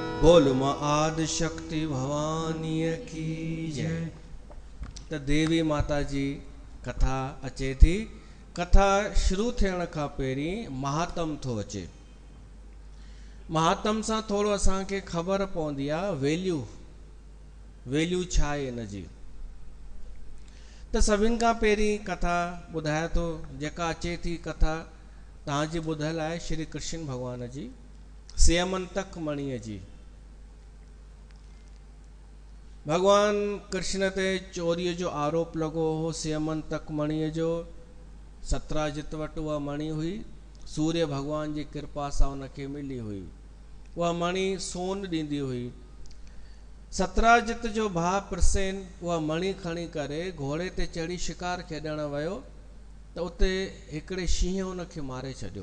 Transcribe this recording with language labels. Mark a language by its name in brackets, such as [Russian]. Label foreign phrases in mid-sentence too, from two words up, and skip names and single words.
[Hindi] बोल मां आदि शक्ति भवानीअ की जय। [Sindhi] त देवी माता जी कथा अचे थी। कथा शुरू थियण खां पहिरीं महात्म थो अचे। महात्म सां थोरो असांखे ख़बर पवंदी आहे वैल्यू छा आहे इन जी। त सभिनि खां पहिरीं कथा ॿुधाए थो, जेका अचे थी कथा तव्हांजी ॿुधल आहे श्री कृष्ण भॻवान जी स्यमंतक मणीअ जी। भगवान कृष्ण ते चोरीअ जो आरोप लॻो हो स्यमंतक मणीअ जो। सतराजित वटि उहा मणी हुई, सूर्य भगवान जी कृपा सां उनखे मिली हुई। उहा मणी सोन ॾींदी हुई। सतराजित जो भाउ प्रसेन उहा मणी खणी करे घोड़े ते चढ़ी शिकार खेॾण वियो त उते हिकिड़े शींहं उनखे मारे छॾियो।